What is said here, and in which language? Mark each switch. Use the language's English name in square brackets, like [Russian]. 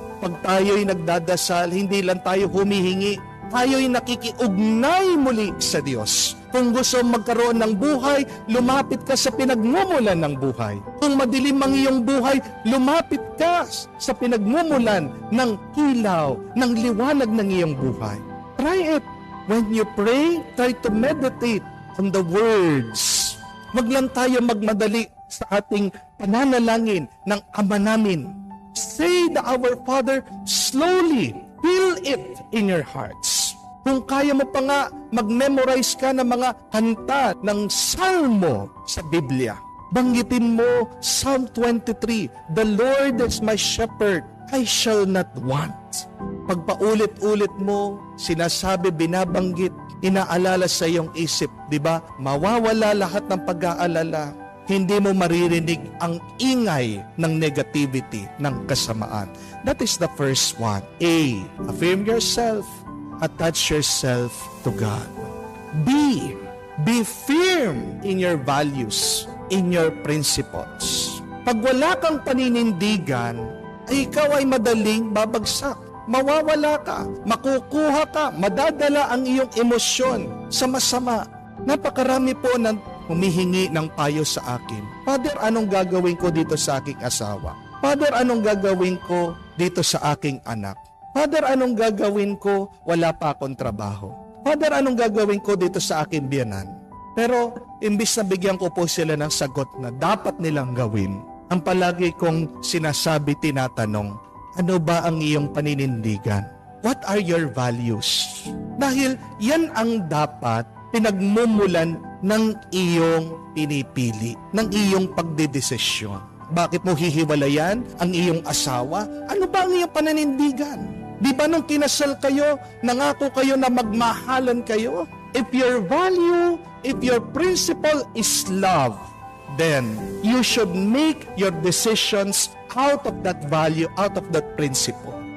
[Filipino] Pag tayo'y nagdadasal, hindi lang tayo humihingi, tayo'y nakikiugnay muli sa Diyos. Kung gusto magkaroon ng buhay, lumapit ka sa pinagmumulan ng buhay. Kung madilim ang iyong buhay, lumapit ka sa pinagmumulan ng ilaw, ng liwanag ng iyong buhay. [English] Try it. When you pray, try to meditate on the words. [Filipino] Wag lang tayo magmadali sa ating pananalangin ng Ama namin. [English] Say the Our Father slowly. Feel it in your hearts. [Filipino] Kung kaya mo pa nga, mag-memorize ka ng mga kanta ng Salmo sa Biblia. Banggitin mo [English] Psalm 23, the Lord is my shepherd, I shall not want. [Filipino] Pagpaulit-ulit mo, sinasabi, binabanggit, inaalala sa iyong isip, di ba? Mawawala lahat ng pag-aalala. Hindi mo maririnig ang ingay ng negativity, ng kasamaan. [English] That is the first one. A, affirm yourself. Attach yourself to God. B, be firm in your values, in your principles. [Filipino] Pag wala kang paninindigan, ay ikaw ay madaling babagsak. Mawawala ka, makukuha ka, madadala ang iyong emosyon sa masama. Napakarami po na humihingi ng payo sa akin. Father, anong gagawin ko dito sa aking asawa? Father, anong gagawin ko dito sa aking anak? Father, anong gagawin ko? Wala pa akong trabaho. Father, anong gagawin ko dito sa aking biyanan? Pero, imbis na bigyan ko po sila ng sagot na dapat nilang gawin, ang palagi kong sinasabi, tinatanong, ano ba ang iyong paninindigan? [English] What are your values? [Filipino] Dahil yan ang dapat pinagmumulan ng iyong pinipili, ng iyong pagdedesisyon. Bakit mo hihiwalayan ang iyong asawa? Ano ba ang iyong pananindigan? Di ba nung kinasal kayo, nangako kayo na magmahalan kayo? [English] If your value, if your principle is love, then you should make your decisions out of that value, out of that principle.